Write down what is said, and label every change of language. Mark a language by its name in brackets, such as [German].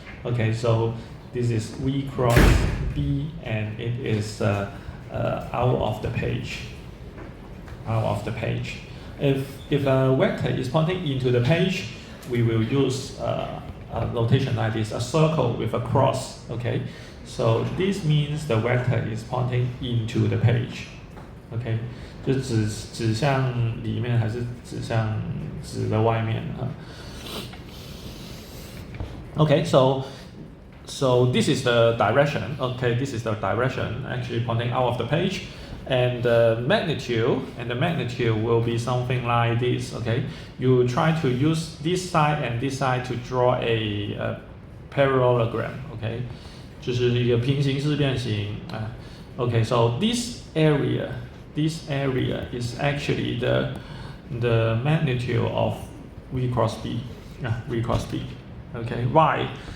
[English] Okay, so this is V cross B and it is out of the page. Out of the page. If a vector is pointing into the page, we will use a notation like this, a circle with a cross. Okay, so this means the vector is pointing into the page. [Chinese] Okay, 就指向里面还是指向纸的外面啊？ [English] Okay, so this is the direction. Okay, this is the direction actually pointing out of the page, and the magnitude will be something like this. Okay, you try to use this side and this side to draw a parallelogram. [Chinese] Okay, 就是一个平行四边形啊。 [English] Okay, so this area is actually the magnitude of V cross B. V cross B. Okay, why?